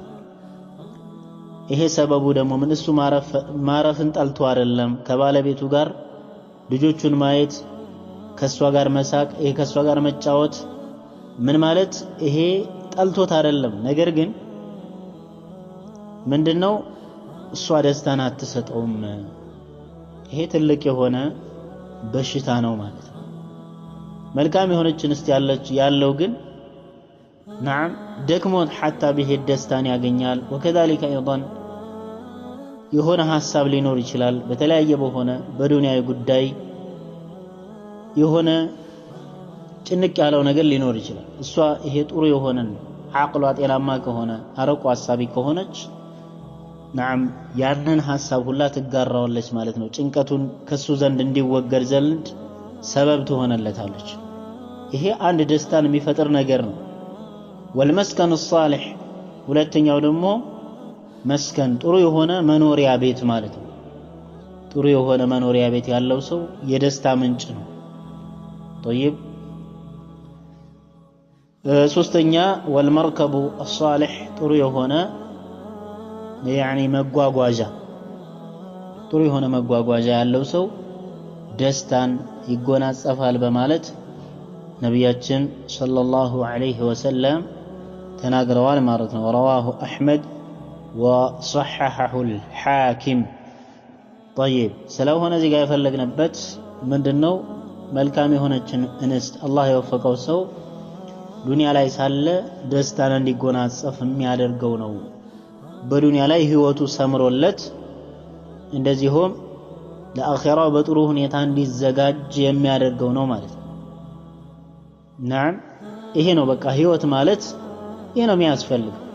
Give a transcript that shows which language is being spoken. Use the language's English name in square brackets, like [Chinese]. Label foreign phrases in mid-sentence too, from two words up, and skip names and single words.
[Amharic] ይሄ ሰበቡ ደግሞ ምን እሱ ማረፍን ጠልቶ አይደለም ከባለቤቱ ጋር ልጆቹን ማየት ከሷ ጋር መሳቅ ይሄ ከሷ ጋር መጫወት ምን ማለት ይሄ ጠልቶት አይደለም ነገር ግን ምንድነው እሷ ደስታን አትሰጠውም ይሄ ትልቅ የሆነ በሽታ ነው ማለት ነው መልካም የሆነች እንስት ያለው ግን نعم ደክሞት حتى ቢሄድ ደስታን ያገኛል وكذلك ايضا የሆነ ሐሳብ ሊኖር ይችላል በተለያየ በሆነ በዱንያዊ ጉዳይ የሆነ ጭንቅ ያለው ነገር ሊኖር ይችላል እሷ ይሄ ጥሩ የሆነን አቅሏ ጤናማ ከሆነ አረቁ ሐሳቢ ከሆነች نعم ያንን ሐሳብ ሁላ ትጋራዋለች ማለት ነው ጭንቀቱን ከሱ ዘንድ እንዲወገድ ዘንድ ሰበብ ትሆነለታለች ይሄ አንድ ደስታን የሚፈጥር ነገር ነው [Arabic] والمسكن الصالح [Amharic] ሁለተኛው ደግሞ መስከን ጥሩ የሆነ መኖሪያ ቤት ማለት ነው ጥሩ የሆነ መኖሪያ ቤት ያለው ሰው የደስታ ምንጭ ነው طيب ሶስተኛ [Arabic] والمركب الصالح [Amharic] ጥሩ የሆነ يعني መጓጓዣ ጥሩ የሆነ መጓጓዣ ያለው ሰው ደስታን ይጎናጸፋል በማለት ነብያችን [Arabic] صلى الله عليه وسلم [Amharic] ተናግረዋል ማለት ነው [Arabic] رواه احمد وصححه الحاكم طيب [Amharic] ስለሆነ እዚህ ጋር የፈለግንበት ምንድነው መልካም የሆነችን እንስት አላህ የወፈቀው ሰው ዱንያ ላይ ሳለ ደስታን እንዲጎናጸፍ የሚያደርገው ነው በዱንያ ላይ ህይወቱ ሰምሮለት እንደዚሁም ለአኺራው በጥሩ ሁኔታ እንዲዘጋጅ የሚያደርገው ነው ማለት ነው نعم ይሄ ነው በቃ ህይወት ማለት ይሄ ነው የሚያስፈልገው